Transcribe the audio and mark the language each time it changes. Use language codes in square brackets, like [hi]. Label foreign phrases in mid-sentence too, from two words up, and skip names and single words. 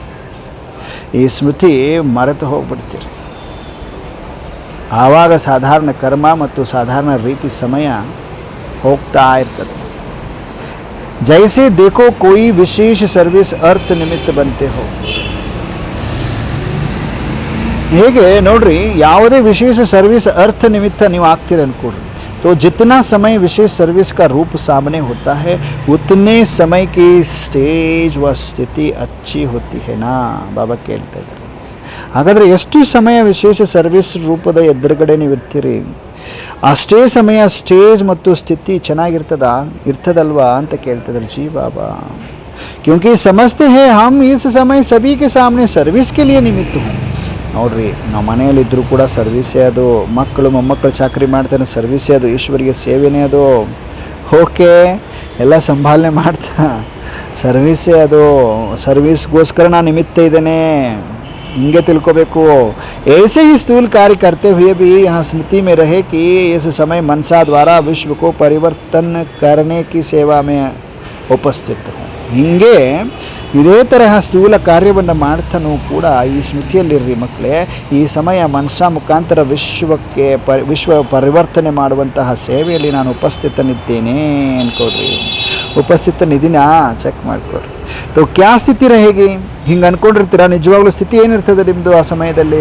[kn] ಈ ಸ್ಮೃತಿ ಮರೆತು ಹೋಗ್ಬಿಡ್ತೀರಿ, ಆವಾಗ ಸಾಧಾರಣ ಕರ್ಮ ಮತ್ತು ಸಾಧಾರಣ ರೀತಿ ಸಮಯ ಹೋಗ್ತಾ ಇರ್ತದೆ. [hi] जैसे देखो कोई विशेष सर्विस अर्थ निमित्त बनते हो. [kn] ಹೇಗೆ ನೋಡ್ರಿ, ಯಾವುದೇ ವಿಶೇಷ ಸರ್ವಿಸ್ [hi] अर्थ निमित्त [kn] ನೀವು ಆಗ್ತೀರ ಅನ್ಕೊಡ್ರಿ, [hi] तो जितना समय विशेष सर्विस का रूप सामने होता है उतने समय की स्टेज व ಸ್ಥಿತಿ अच्छी होती है [kn] ನಾ ಬಾಬಾ ಕೇಳ್ತಾ ಇದ್ದಾರೆ. ಹಾಗಾದರೆ ಎಷ್ಟು ಸಮಯ ವಿಶೇಷ ಸರ್ವಿಸ್ ರೂಪದ ಎದುರುಗಡೆ ನೀವು ಇರ್ತೀರಿ, ಅಷ್ಟೇ ಸಮಯ ಸ್ಟೇಜ್ ಮತ್ತು ಸ್ಥಿತಿ ಇರ್ತದಲ್ವಾ ಅಂತ ಕೇಳ್ತಿದ್ದಾರೆ ಜಿ ಬಾಬಾ. [hi] क्योंकि समझते हैं हम इस समय सभी के सामने सर्विस के लिए निमित्त हूँ. [kn] ನೋಡ್ರಿ, ನಾವು ಮನೆಯಲ್ಲಿದ್ದರೂ ಕೂಡ ಸರ್ವಿಸೇ ಅದು, ಮಕ್ಕಳು ಮೊಮ್ಮಕ್ಕಳು ಚಾಕರಿ ಮಾಡ್ತಾನೆ ಸರ್ವಿಸೇ ಅದು, ಈಶ್ವರಿಗೆ ಸೇವೆನೇ ಅದು. ಓಕೆ, ಎಲ್ಲ ಸಂಭಾಲನೆ ಮಾಡ್ತಾ ಸರ್ವಿಸೇ ಅದು, ಸರ್ವಿಸ್ಗೋಸ್ಕರ ನಾನು ನಿಮಿತ್ತ ಇದ್ದೇನೆ, ಹಿಂಗೆ ತಿಳ್ಕೋಬೇಕು. [hi] ऐसे ही स्थूल कार्य करते हुए भी यहाँ स्मृति में रहे कि इस समय मनसा द्वारा विश्व को परिवर्तन करने की सेवा में उपस्थित हूँ. [kn] ಹಿಂಗೆ ಇದೇ ತರಹ ಸ್ಥೂಲ ಕಾರ್ಯವನ್ನು ಮಾಡ್ತಾನೂ ಕೂಡ ಈ ಸ್ಮೃತಿಯಲ್ಲಿರ್ರಿ ಮಕ್ಕಳೇ. ಈ ಸಮಯ ಮನಸ್ಸ ಮುಖಾಂತರ ವಿಶ್ವ ಪರಿವರ್ತನೆ ಮಾಡುವಂತಹ ಸೇವೆಯಲ್ಲಿ ನಾನು ಉಪಸ್ಥಿತನಿದ್ದೇನೆ ಅನ್ಕೊಡ್ರಿ. ಉಪಸ್ಥಿತನಿದ್ದೀನಾ ಚೆಕ್ ಮಾಡಿಕೊಡ್ರಿ. [hi] तो क्या स्थिति रहेगी, [kn] ಹಿಂಗೆ ಅಂದ್ಕೊಂಡಿರ್ತೀರ, ನಿಜವಾಗ್ಲೂ ಸ್ಥಿತಿ ಏನಿರ್ತದೆ ನಿಮ್ಮದು ಆ ಸಮಯದಲ್ಲಿ?